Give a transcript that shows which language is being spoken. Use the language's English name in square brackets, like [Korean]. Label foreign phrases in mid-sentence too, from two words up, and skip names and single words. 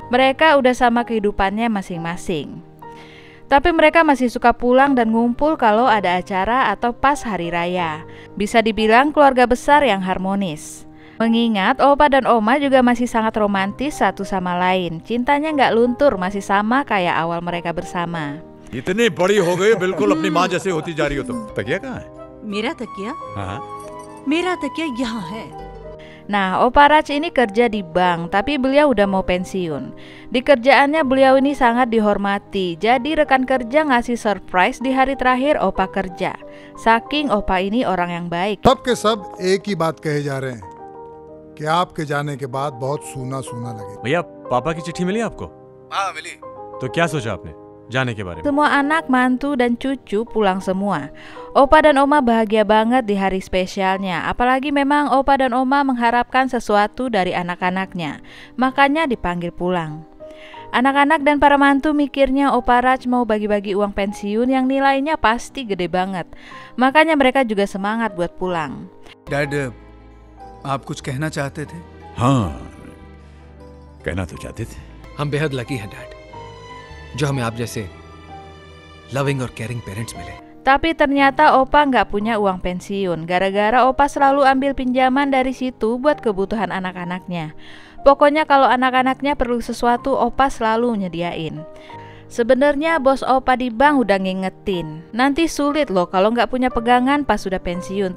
[Indonesian] Mereka udah sama kehidupannya masing-masing. Tapi mereka masih suka pulang dan ngumpul kalau ada acara atau pas hari raya. Bisa dibilang keluarga besar yang harmonis. Mengingat Opa dan Oma juga masih sangat romantis satu sama lain. Cintanya nggak luntur, masih sama kayak awal mereka bersama. [Hindi] इतनी बड़ी हो गई बिल्कुल अपनी माँ जैसे होती जा रही हो तुम। तकिया कहाँ है? मेरा तकिया? हाँ। मेरा तकिया यहाँ है। [Indonesian] Nah, Opa Raj ini kerja di bank, tapi beliau udah mau pensiun. Di kerjaannya beliau ini sangat dihormati, jadi rekan kerja ngasih surprise di hari terakhir Opa kerja. Saking Opa ini orang yang baik. [Hindi] सब के सब एक ही बात कहे जा रहे हैं कि आपके जाने के बाद बहुत सूना सूना लगे। भैया, पापा की चिट्ठी मिली आपको? हाँ मिली। तो क्या सोचा आपने जाने के बारे में? [Indonesian] Semua anak, mantu, dan cucu pulang semua. Opa dan Oma bahagia banget di hari spesialnya. Apalagi memang Opa dan Oma mengharapkan sesuatu dari anak-anaknya. Makanya dipanggil pulang. Anak-anak dan para mantu mikirnya Opa Raj mau bagi-bagi uang pensiun yang nilainya pasti gede banget. Makanya mereka juga semangat buat pulang. [Hindi] डैड, आप कुछ कहना चाहते थे? हाँ, कहना तो चाहते थे। हम बेहद लकी हैं डैड, जो हमें आप जैसे लविंग और [English] caring parents [Hindi] मिले। [Indonesian] Tapi ternyata Opa nggak punya uang pensiun. Gara-gara Opa selalu ambil pinjaman dari situ buat kebutuhan anak-anaknya. Pokoknya kalau anak-anaknya perlu sesuatu, Opa selalu nyediain. Sebenarnya bos Opa di bank udah ngingetin, nanti sulit loh kalau nggak punya pegangan pas sudah pensiun.